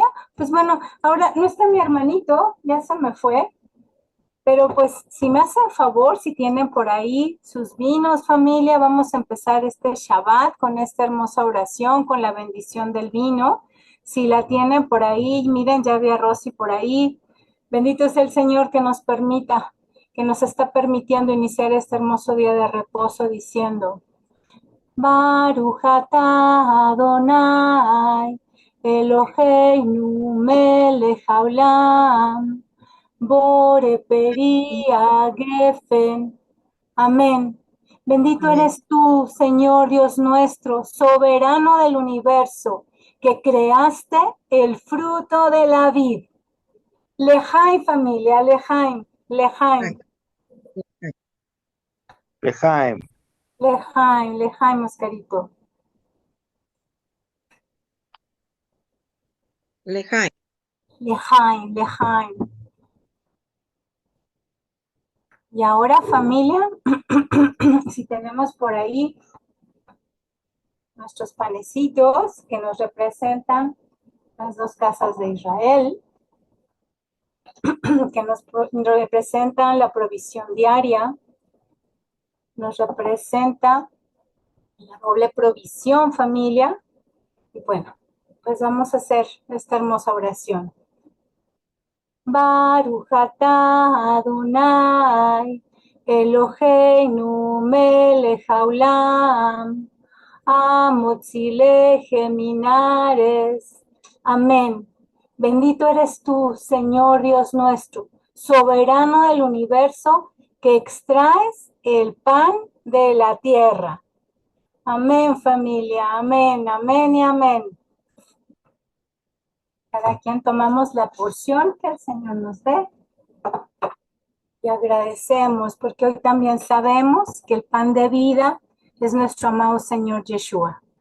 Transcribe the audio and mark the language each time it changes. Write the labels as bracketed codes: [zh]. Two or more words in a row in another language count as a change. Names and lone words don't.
[es] Pues bueno, ahora no está mi hermanito, ya se me fue, pero pues si me hacen favor, si tienen por ahí sus vinos, familia, vamos a empezar este Shabbat con esta hermosa oración, con la bendición del vino. Si la tienen por ahí, miren, ya vi a Rosy por ahí. Bendito es el Señor que nos permita, que nos está permitiendo iniciar este hermoso día de reposo diciendo: [he] ברוך אתה אדוני אלוהינו מלך העולם בורא פרי הגפן. [es] Amén. Bendito Amén. eres tú, Señor Dios nuestro, soberano del universo, que creaste el fruto de la vid. [he] Lejaim, familia, לחיים לחיים, Lejaim. לחיים לחיים, Oscarito. Lejaim. לחיים לחיים. [es] Y ahora, familia, si tenemos por ahí nuestros panecitos que nos representan las dos casas de Israel, que nos representan la provisión diaria, nos representa la doble provisión, familia. Y bueno, pues vamos a hacer esta hermosa oración. [he] ברוך אתה אדוני אלוהינו מלך העולם המוציא לחם מן הארץ. [es] Amén. Bendito eres tú, Señor Dios nuestro, soberano del universo, que extraes el pan de la tierra. Amén, familia. Amén, amén y amén. Cada quien tomamos la porción que el Señor nos dé y agradecemos, porque hoy también sabemos que el pan de vida es nuestro amado Señor Yeshua.